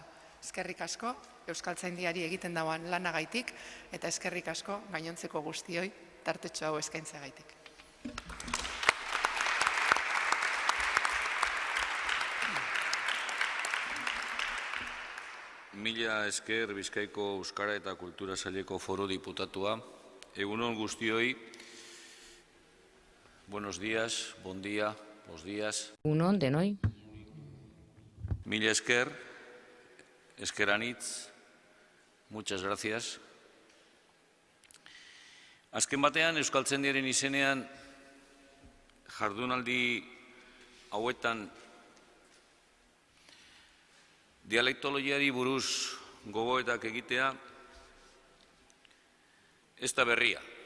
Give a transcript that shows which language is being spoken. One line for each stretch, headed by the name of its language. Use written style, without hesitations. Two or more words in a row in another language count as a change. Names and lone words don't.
Basque: Eskerrik asko euskaltzaindiari egiten dauan lanagaitik eta eskerrik asko gainontzeko guztioi tartetxo hau eskaintzagaitik. Mila esker Bizkaiko Euskara eta Kultura Saileko Foro Diputatua. Egunon guztioi.
Spanish: Buenos días, bon día, buenos días.
Basque: Egunon denoi. Mila esker, eskeranitz,
Spanish: muchas gracias.
Basque: Azken batean, euskaltzaindiaren izenean jardunaldi hauetan dialektologiari buruz gogoetak egitea ez da berria.